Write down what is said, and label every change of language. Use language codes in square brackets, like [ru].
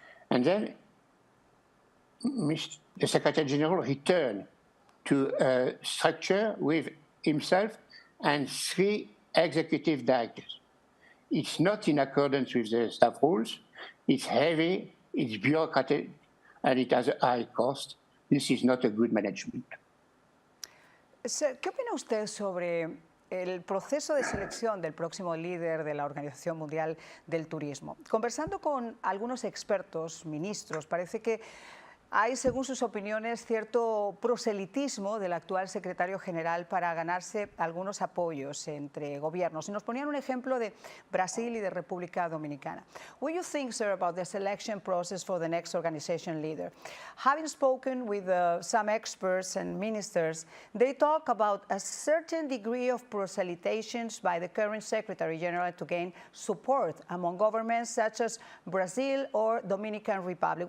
[en] And then the Secretary General returned to a structure with himself and 3 executive directors. It's not in accordance with the staff rules. It's heavy, it's bureaucratic, and it has a high cost. This is not a good management. [es] Sir, ¿qué opina usted sobre el proceso de selección del próximo líder de la Organización Mundial del Turismo? Conversando con algunos expertos, ministros, parece que hay, según sus opiniones, cierto proselitismo del actual secretario general para ganarse algunos apoyos entre gobiernos. Y nos ponían un ejemplo de Brasil y de República Dominicana. [en] What do you think, sir, about the selection process for the next organization leader? Having spoken with some experts and ministers, they talk about a certain degree of proselytizations by the current Secretary General to gain support among governments such as Brazil or Dominican Republic.